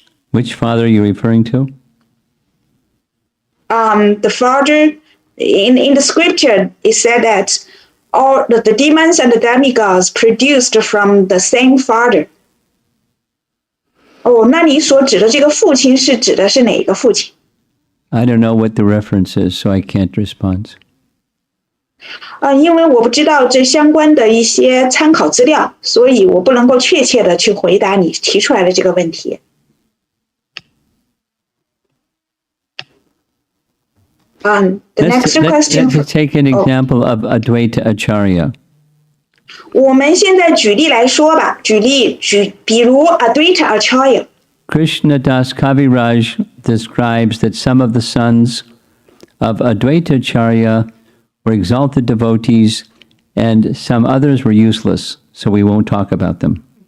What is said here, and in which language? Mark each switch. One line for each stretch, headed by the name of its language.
English: Which father are you referring to? The father in the scripture it said that all the demons and the demigods produced from the same father.
Chinese: 那你所指的这个父亲是指的是哪个父亲？
English: I don't know what the reference is, so I can't respond.
Chinese: 因为我不知道这相关的一些参考资料，所以我不能够确切的去回答你提出来的这个问题。
English: The next question. Let's take an example of Advaita Acharya.
Chinese: 我们现在举例来说吧，比如 Advaita Acharya.
English: Krishnadas Kaviraj describes that some of the sons of Advaita Acharya were exalted devotees and some others were useless, so we won't talk about them.